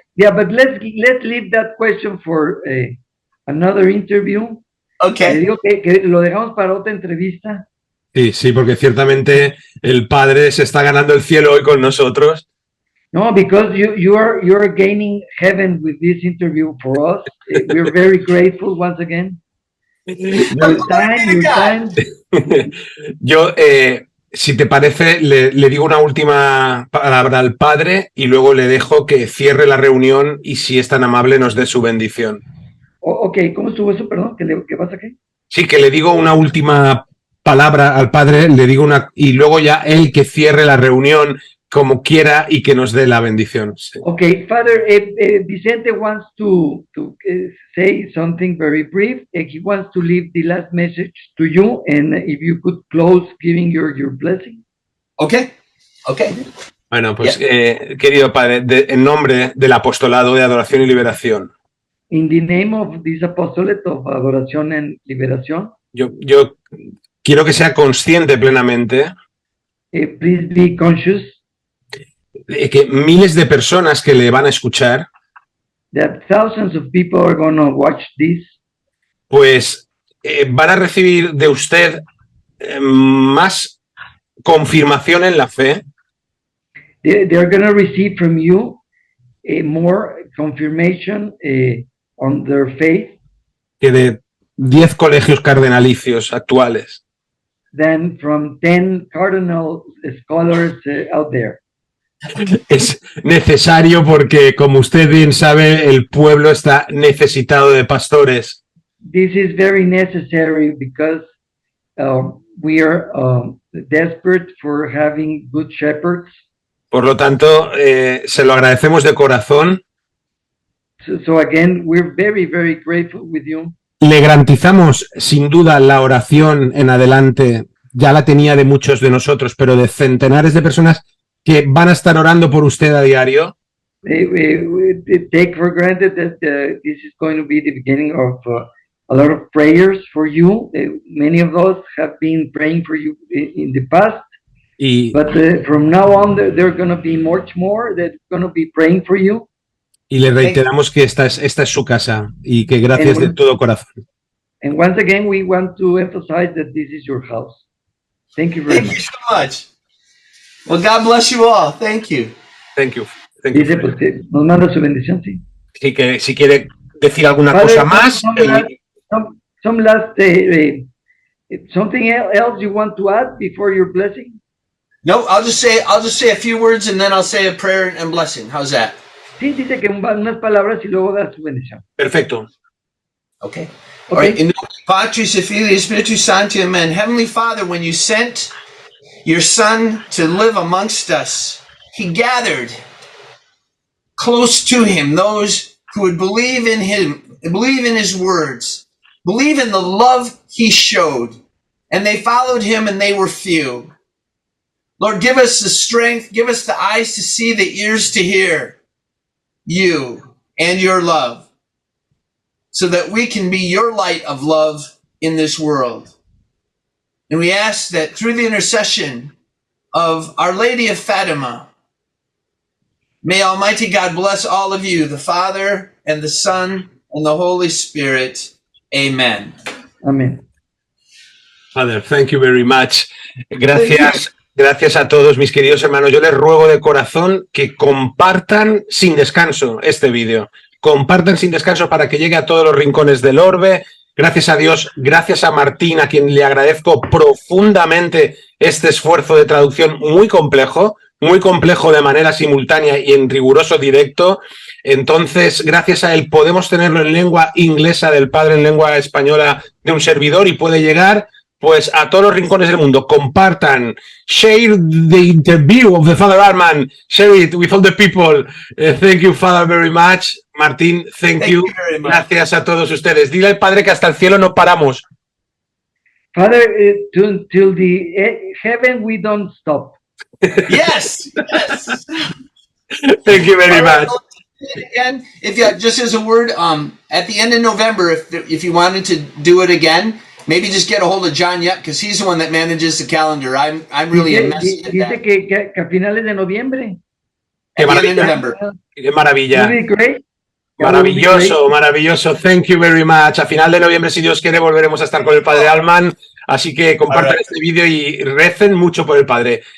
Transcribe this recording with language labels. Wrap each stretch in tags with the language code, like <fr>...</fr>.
<en>But let's leave that question for another interview. Okay.</en> <es>Le digo que lo dejamos para otra entrevista. Sí, porque ciertamente el Padre se está ganando el cielo hoy con nosotros.</es> <en>No, because you are gaining heaven with this interview for us. We're very grateful once again. Your time.</en> <es>Yo, si te parece, le digo una última palabra al Padre y luego le dejo que cierre la reunión y si es tan amable nos dé su bendición. Ok, ¿cómo estuvo eso? Perdón, ¿qué pasa aquí? Sí, que le digo una última palabra al Padre, le digo y luego ya él que cierre la reunión como quiera y que nos dé la bendición. Sí.</es> <en>Okay, Father, Vicente wants to say something very brief. He wants to leave the last message to you, and if you could close giving your blessing. Okay.</en> <es>Bueno, pues querido Padre, en nombre del Apostolado de Adoración y Liberación.</es> <en>In the name of this apostolate of Adoración and Liberación.</en> <es>Yo quiero que sea consciente plenamente</es> <en>please be conscious</en> <es>de que miles de personas que le van a escuchar,</es> <en>that thousands of people are going to watch this,</en> <es>pues van a recibir de usted más confirmación en la fe.</es> <en>They're going to receive from you more confirmation on their faith</en> <es>Que de 10 colegios cardenalicios actuales.</es> <en>than from 10 cardinal scholars out there.</en> <es>Es necesario porque, como usted bien sabe, el pueblo está necesitado de pastores.</es> <en>This is very necessary because we are desperate for having good shepherds.</en> <es>Por lo tanto, se lo agradecemos de corazón.</es> <en>So again, we're very, very grateful with you.</en> <es>Le garantizamos, sin duda, la oración en adelante. Ya la tenía de muchos de nosotros, pero de centenares de personas que van a estar orando por usted a diario.</es> <en>We take for granted that this is going to be the beginning of a lot of prayers for you. Many of us have been praying for you in the past.</en> <es>Y,</es> <en>But from now on, there are going to be much more that's going to be praying for you.</en> <es>y le reiteramos que esta es su casa y que gracias de todo corazón.</es> <en>And once again, we want to emphasize that this is your house. Thank you very Thank you much. so much. Well, God bless you all. Thank you. Thank you. Thank you.</en> <es>Dice, pues que nos manda su bendición, sí. Así que si quiere decir alguna</es> <en>Father,</en> <es>cosa más.</es> <en>some last, something else you want to add before your blessing? No, I'll just say a few words and then I'll say a prayer and blessing. How's that?</en> <es>Sí, dice que unas palabras y luego da su bendición. Perfecto.</es> <en>Okay. All right.</en> <la>In nomine Patris et Filii et Spiritus Sancti, amen.</la> <en>Heavenly Father, when you sent your Son to live amongst us, he gathered close to him those who would believe in him, believe in his words, believe in the love he showed, and they followed him and they were few. Lord, give us the strength, give us the eyes to see, the ears to hear you and your love, so that we can be your light of love in this world. And we ask that through the intercession of Our Lady of Fatima, may Almighty God bless all of you, the Father and the Son and the Holy Spirit. Amen.</en> <es>Amén.</es> <en>Father, thank you very much.</en> <es>Gracias a todos mis queridos hermanos. Yo les ruego de corazón que compartan sin descanso este vídeo. Compartan sin descanso para que llegue a todos los rincones del orbe. Gracias a Dios, gracias a Martín, a quien le agradezco profundamente este esfuerzo de traducción muy complejo de manera simultánea y en riguroso directo. Entonces, gracias a él podemos tenerlo en lengua inglesa del padre, en lengua española de un servidor, y puede llegar pues a todos los rincones del mundo. Compartan,</es> <en>share the interview of the Father Arman, share it with all the people. Thank you, Father, very much. Martín, thank you very much.</en> <es>Gracias a todos ustedes. Dile al Padre que hasta el cielo no paramos.</es> <en>Father, till the heaven we don't stop. Yes. Yes. Thank you very All right, much. well, again, if you just as a word, at the end of November, if you wanted to do it again, maybe just get a hold of John Yep, because he's the one that manages the calendar. I'm really a mess at</en> <es>Dice</es> <en>that.</en> <es>que a finales de noviembre. Qué</es> <en>At the end of November.</en> <es>Qué maravilla.</es> <en>Will be great.</en> <es>Maravilloso, maravilloso.</es> <en>Thank you very much.</en> <es>A final de noviembre, si Dios quiere, volveremos a estar con el Padre Alman. Así que compartan este vídeo y recen mucho por el Padre.</es>